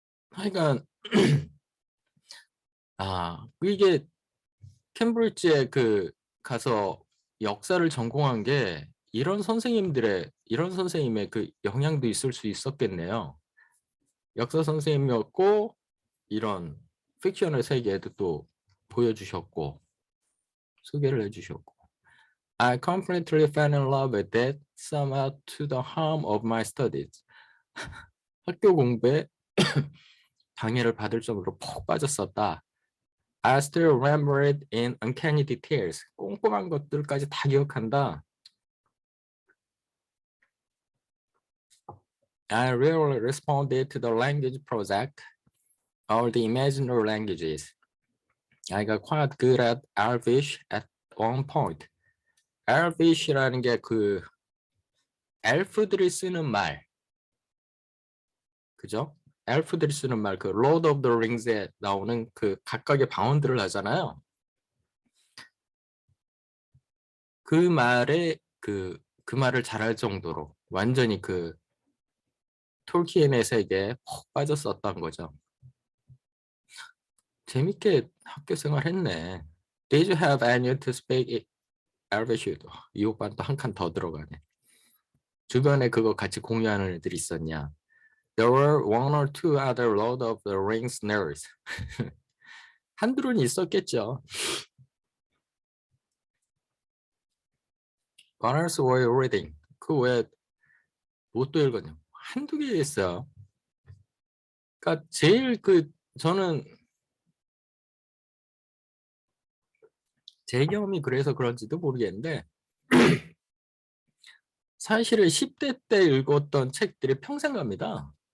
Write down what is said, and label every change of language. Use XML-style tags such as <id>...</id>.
<ko>하여간 이게 캠브리지에 가서 역사를 전공한 게 이런 선생님의 그 영향도 있을 수 있었겠네요. 역사 선생님이었고 이런 픽션의 세계에도 또 보여주셨고 소개를 해주셨고</ko> <en>I completely fell in love with it, somehow to the harm of my studies.</en> <ko>학교 공부에 방해를 받을 정도로 푹 빠졌었다.</ko> <en>I still remember it in uncanny details.</en> <ko>꼼꼼한 것들까지 다 기억한다.</ko> <en>I rarely responded to the language project or the imaginary languages. I got quite good at Elvish at one point.</en> <ko>Elvish라는 게 엘프들이 쓰는 말, 그죠? 엘프들이 쓰는 말, Lord of the Rings에 나오는 각각의 방언들을 하잖아요. 그 말에 그 말을 잘할 정도로 완전히 톨키엔의 세계에 푹 빠졌었던 거죠. 재밌게 학교 생활했네.</ko> <en>Did you have any to speak Elvish?</en> <ko>이 오빠는 또 한 칸 더 들어가네. 주변에 그거 같이 공유하는 애들이 있었냐?</ko> <en>There were one or two other Lord of the Rings nerds.</en> <ko>한둘은 있었겠죠.</ko> <en>What else were you reading?</en> <ko>그 외에 뭣도 읽었냐? 한두 개 있어요. 그러니까 제일 저는 제 경험이 그래서 그런지도 모르겠는데 사실은 10대 때 읽었던 책들이 평생 갑니다.</ko>